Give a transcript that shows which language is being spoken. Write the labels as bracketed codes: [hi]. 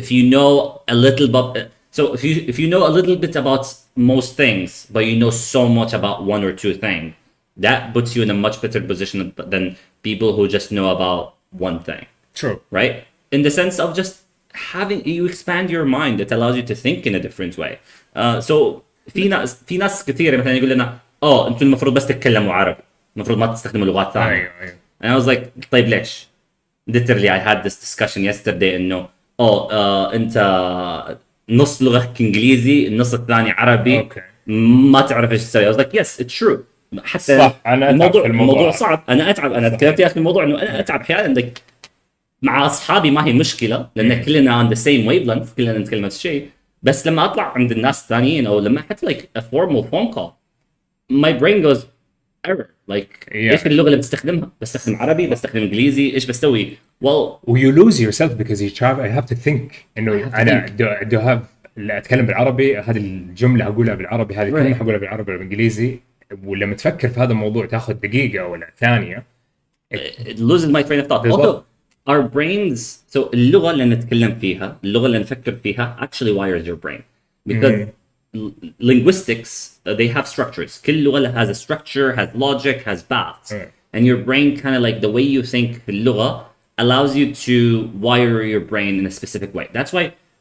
[en] if you know a little bit, so if you know a little bit about most things, but you know so much about one or two things, that puts you in a much better position than people who just know about one thing. True. Right? In the sense of just having you expand your mind, it allows you to think in a different way. [ar] So في ناس كثير مثلا يقول لنا انتم المفروض بس تتكلموا عربي، المفروض ما تستخدموا لغات ثانية. أيوة. [en] And I was like [ar] طيب ليش؟ [en] Literally I had this discussion yesterday [ar] انه انت نص لغتك انجليزي، النص الثاني عربي. [en] Okay. [ar] ما تعرف ايش تسوي. [en] I was like yes it's true. [ar] حتى صح، أنا أتعب في الموضوع صعب. انا اتعب. انا تكلمت يا اخي الموضوع انه انا اتعب احيانا. like مع اصحابي ما هي مشكله لان كلنا [en] on the same wavelength، [ar] كلنا نتكلم نفس الشيء. بس لما اطلع عند الناس الثانيين او لما حتى [en] like a formal phone call my brain goes error. [ar] like ايش اللغه اللي بستخدمها؟ بستخدم عربي، بستخدم انجليزي، ايش بسوي؟ [en] you lose yourself because you try. I have to think [ar] انه انا [en] do have [ar] اتكلم بالعربي، هذه الجمله هقولها بالعربي، هذه الكلمه هقولها بالعربي ولا بالانجليزي. ولما تفكر في هذا الموضوع تاخذ دقيقه ولا ثانيه. [en] it loses my train of thought. Also our brains, so [ar] اللغة اللي نتكلم فيها، اللغة اللي نفكر فيها [en] actually wires your brain because linguistics they have structures. [ar] كل لغة [en] has a structure, has logic, has paths, and your brain kind of like the way you think [ar] في اللغة [en] allows you to wire your brain in a specific way. That's why